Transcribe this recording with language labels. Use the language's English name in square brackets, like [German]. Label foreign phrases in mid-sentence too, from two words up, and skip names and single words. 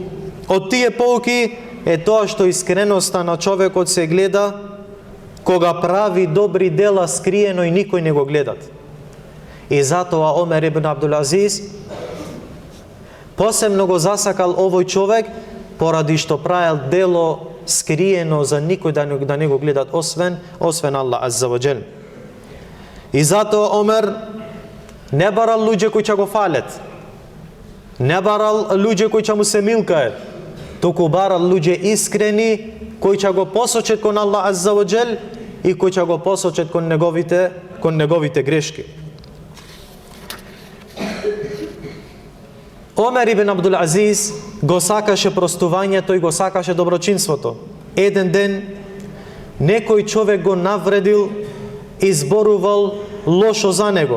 [Macedonian] Од тие поуки е тоа што искреноста на човекот се гледа кога прави добри дела скриено и никој не го гледат. И затоа Омер ибн Абдул Азиз посебно го засакал овој човек поради што правил дело скриено за никој да не го гледат освен Аллах [Arabic] عز وجل. [Macedonian] И затоа Омер не барал луѓе кои ќе го фалет, не барал луѓе кои ќе му се милкаат, туку барал луѓе искрени кои ќе го посочат кон Аллах [Arabic] عز وجل [Macedonian] и кои ќе го посочат кон неговите грешки. Омер ибн Абдул Азиз го сакаше простувањето и го сакаше доброчинството. Еден ден некој човек го навредил и зборувал лошо за него.